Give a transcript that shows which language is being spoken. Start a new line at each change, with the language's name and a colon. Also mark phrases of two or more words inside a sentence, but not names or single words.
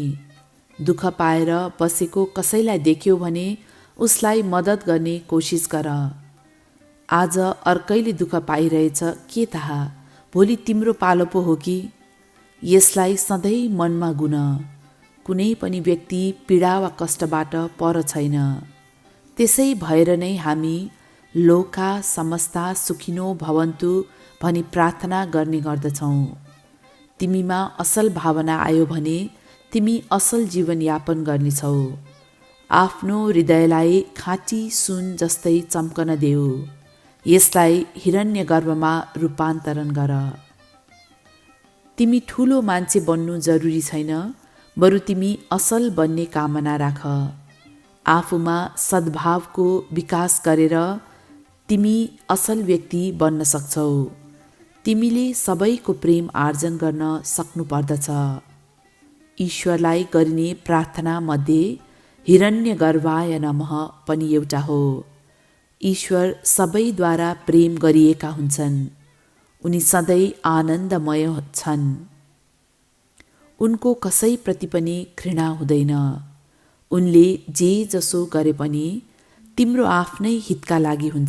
Nepali: दुःख पाएर बसेको कसैलाई देख्यौ भने उसलाई मद्दत गर्ने कोसिस गर। आज अर्कैले दुःख पाइरहेछ, के थाहा भोलि तिम्रो पालो पो हो कि? यसलाई सधैँ मनमा गुन। कुनै पनि व्यक्ति पीडा वा कष्टबाट पर छैन। त्यसै भएर नै हामी
Sanskrit: लोका समस्ता सुखिनो भवन्तु
Nepali: भनी प्रार्थना गर्ने गर्दछौँ। तिमीमा असल भावना आयो भने तिमी असल जीवनयापन गर्नेछौ। आफ्नो हृदयलाई खाँटी सुन जस्तै चम्कन देऊ। यसलाई हिरण्यगर्भमा रूपान्तरण गर। तिमी ठुलो मान्छे बन्नु जरुरी छैन, बरु तिमी असल बन्ने कामना राख। आफूमा सद्भावको विकास गरेर तिमी असल व्यक्ति बन्न सक्छौ। तिमीले सबैको प्रेम आर्जन गर्न सक्नुपर्दछ। ईश्वरलाई गरिने प्रार्थना मध्ये
Sanskrit: हिरण्यगर्भाय नमः
Nepali: पनि एउटा हो। ईश्वर सबैद्वारा प्रेम गरिएका हुन्छन्। उनी सधैँ आनन्दमय छन्। उनको कसैप्रति पनि घृणा हुँदैन। उनले जे जसो गरे पनि तिम्रो आफ्नै हितका लागि हुन्छ।